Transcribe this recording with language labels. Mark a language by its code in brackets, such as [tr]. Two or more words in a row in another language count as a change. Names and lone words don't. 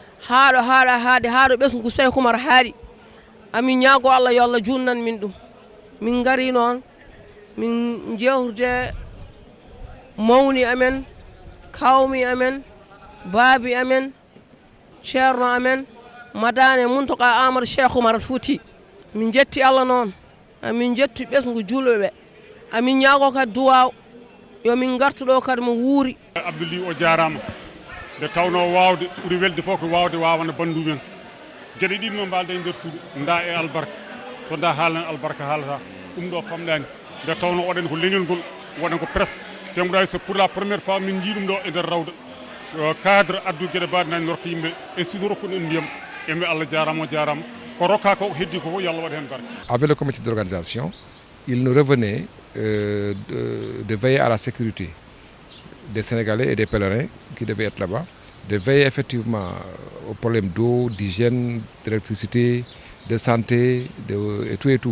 [ff] haɗo ɓesgu Sékou Oumar haaɗi amin ñaago Allah yo Allah junnan min ɗum min ngari noon min jewtude mawni amen kawmi amen baabi amen ceerno amen madane Muntaka Amadou Cheikh Oumar Fouti min jetti Allah noon amin jetti ɓesgu julɓeɓe amin ñaago kadi duwaw yo min gartu ɗo kadi mo wuuri. Abdouli o jarama nde tawno wawde ɓuuri welde fof ko wawde wawana bandum en gueɗe ɗiɗi no mbalde e nder suudu nda e albarka so nda haalani albarka haalata ɗum ɗo famɗani nde tawno waɗen ko leñol ngol waɗen ko presse temɓuɗa [fr] c'est pour la première fois [ff] min jii ɗum ɗo e nder rawda cadre addu gueɗe mbaɗe nani norko yimɓe e suudu rokkuɗo en ndiyam emi Allah jarama o jarama ko rokka ko heddi ko fof yo Allah waɗa hen barke. [fr] Avec le comité d'organisation, il nous revenait de veiller à la sécurité des Sénégalais et des pèlerins qui devaient être là-bas, de veiller effectivement aux problèmes d'eau, d'hygiène, d'électricité, de santé, et tout et tout.